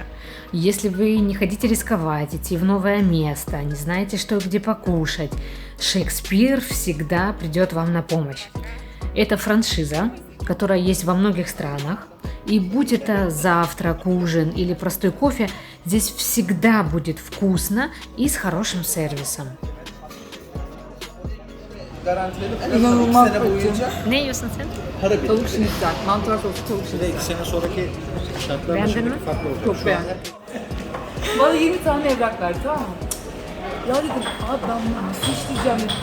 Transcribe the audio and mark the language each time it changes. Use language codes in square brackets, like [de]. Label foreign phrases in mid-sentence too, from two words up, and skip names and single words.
[ru] Если вы не хотите рисковать, идти в новое место, не знаете, что и где покушать, Шекспир всегда придет вам на помощь. Это франшиза, которая есть во многих странах. И будь это завтрак, ужин или простой кофе, здесь всегда будет вкусно и с хорошим сервисом. [tr] İnanılmaz kötü. Ne yiyorsun sen? Tavuk şinitzel, mantar sosu tavuk şinitzel. 2 sene sonraki şartlar Beğendin mi? farklı olacak. Çok beğendim. Bana 20 tane evrak verdi, tamam mı? Ya dedim, abi ben bunu nasıl işleyeceğim dedi.